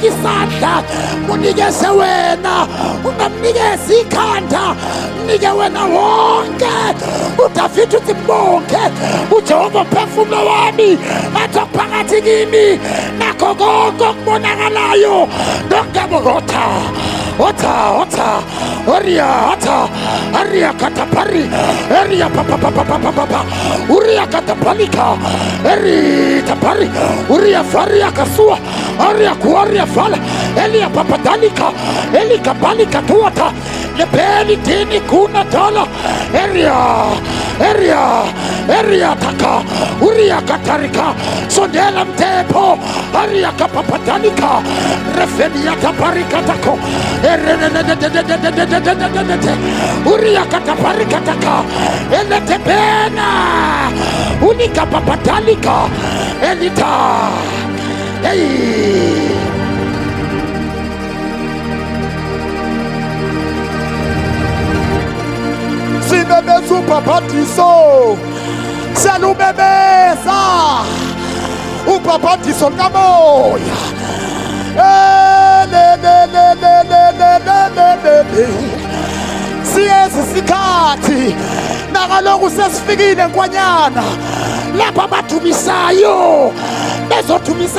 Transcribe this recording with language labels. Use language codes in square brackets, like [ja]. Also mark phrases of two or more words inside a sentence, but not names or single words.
[zu] isandla unikeze wena ungamnikeza ikhanda mnike wena wonke uDavid uthi bonke uJehova mphefumulo wami athi phakathi kimi nakho konke okubonakalayo nokungabota ota oria ata aria katapari aria papa uria katapalika eri tapari uria faria kasua aria kuaria fala elia papadalika elika balika tuata lebeli tini kuna tala eria taka uria katarika sondela mtepo aria kapapadalika refenia taparika tako uria kataparika taka eletebena unika papadalika elita hey. Sibebeza ubhabhadiso selubebeza ubhabhadiso likamoya siyezi isikhathi nakaloku sesifikile nkwanyana lapha abathumisayo bezothumisa